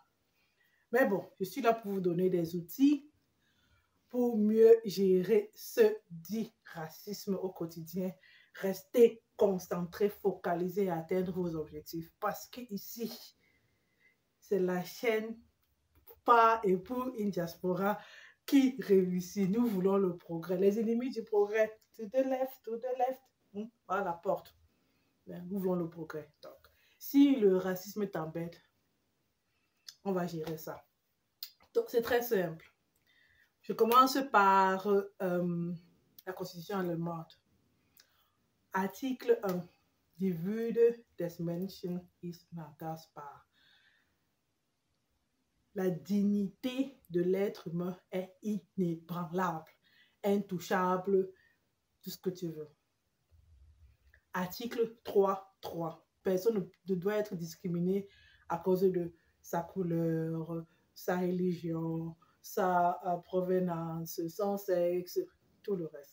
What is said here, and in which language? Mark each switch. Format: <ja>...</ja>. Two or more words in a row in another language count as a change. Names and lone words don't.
<fr>Mais bon, je suis là pour vous donner des outils pour mieux gérer ce dit racisme au quotidien. Restez concentrés, focalisés et atteindre vos objectifs. Parce que ici, c'est la chaîne par et pour une diaspora qui réussit. Nous voulons le progrès. Les ennemis du progrès,</fr> <en>to the left,</en> <fr>par la porte. Nous voulons le progrès. Donc, si le racisme t'embête, on va gérer ça. Donc, c'est très simple. Je commence par la Constitution allemande. Article 1.</fr> <de>Die Würde des Menschen ist unantastbar.</de> <fr>La dignité de l'être humain est inébranlable, intouchable, tout ce que tu veux. Article 3.3. Personne ne doit être discriminé à cause de sa couleur, sa religion, sa provenance, son sexe, tout le reste.</fr>